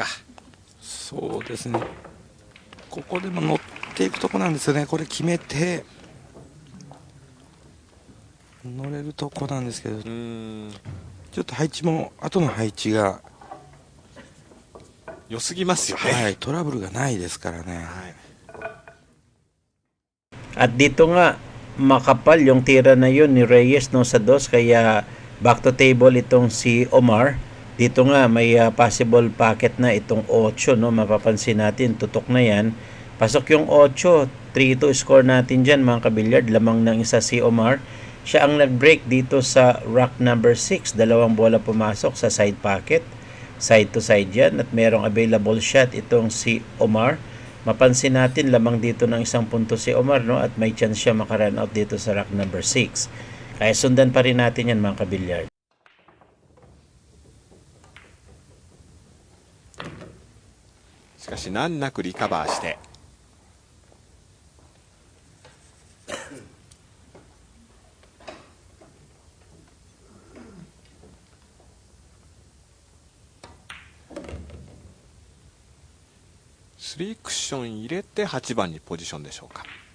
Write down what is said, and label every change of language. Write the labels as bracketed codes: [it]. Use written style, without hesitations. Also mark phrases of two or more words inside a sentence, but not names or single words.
[ja] そうですね、ここでも乗っていくとこなんですよね。これ決めて乗れるとこなんですけど、ちょっと配置も後の配置が良すぎますよね。はい、トラブルがないですからね。 [tl] At dito nga, makapal yung tira na yun ni Reyes no sa dos, kaya [en] back to table [tl] itong si Omar. Dito nga may [en] possible packet [tl] na itong 8, no? Mapapansin natin tutok na yan. Pasok yung 8, 3-2 score natin dyan mga kabilyard. Lamang ng isa si Omar. Siya ang nag-break dito sa rack number 6. Dalawang bola pumasok sa [en] side pocket, side to side [tl] yan, at merong available shot itong si Omar. Mapansin natin lamang dito ng 1 punto si Omar, no? At may chance siya maka- [en] run out [tl] dito sa rack number 6. Kaya sundan pa rin natin yan mga kabilyard. [ja] しかし難なくリカバーして、3クッション入れて8番にポジションでしょうか。